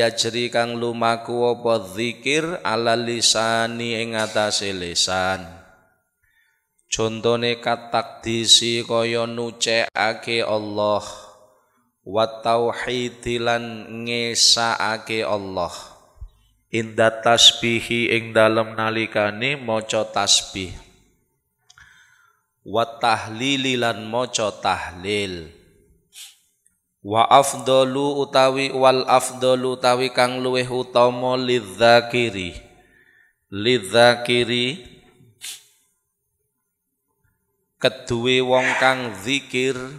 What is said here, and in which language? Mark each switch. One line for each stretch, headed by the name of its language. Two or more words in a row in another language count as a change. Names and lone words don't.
Javanese: yajri kang lumaku apa zikir
Arabic: على لساني
Javanese: ing atase lisan contone katakdisi kaya nucekake Allah
Arabic: وتوحيد
Javanese: ngesake Allah
Arabic: عند التسبيح
Javanese: ing dalem nalikane maca tasbih
Arabic: والتهليل
Javanese: lan maca tahlil
Arabic: والأفضل
Javanese: utawi
Arabic: والأفضل
Javanese: utawi kang luweh utama lidzakiri keduwe wong kang zikir